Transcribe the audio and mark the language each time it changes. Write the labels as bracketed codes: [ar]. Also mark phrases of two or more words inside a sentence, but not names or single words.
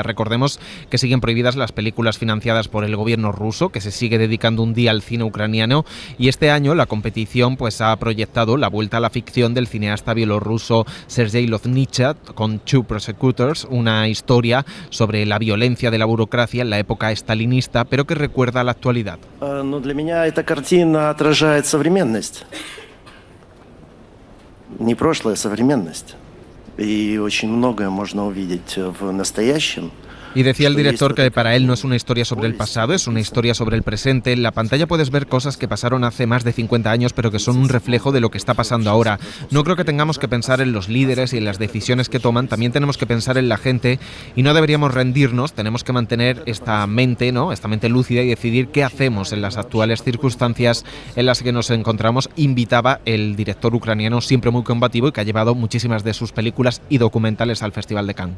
[es] Recordemos que siguen prohibidas las películas financiadas por el gobierno ruso, que se sigue dedicando un día al cine ucraniano, y este año la competición pues ha proyectado la vuelta a la ficción del cineasta bielorruso Sergei Loznicha con Two Prosecutors, una historia sobre la violencia de la burocracia en la época estalinista, pero que recuerda a la actualidad. [ru] Но для меня эта картина отражает современность. Не прошлое, а современность. И очень многое можно увидеть в настоящем. [es] Y decía el director que para él no es una historia sobre el pasado, es una historia sobre el presente. En la pantalla puedes ver cosas que pasaron hace más de 50 años, pero que son un reflejo de lo que está pasando ahora. No creo que tengamos que pensar en los líderes y en las decisiones que toman, también tenemos que pensar en la gente y no deberíamos rendirnos, tenemos que mantener esta mente, ¿no?, esta mente lúcida y decidir qué hacemos en las actuales circunstancias en las que nos encontramos, invitaba el director ucraniano, siempre muy combativo y que ha llevado muchísimas de sus películas y documentales al Festival de Cannes.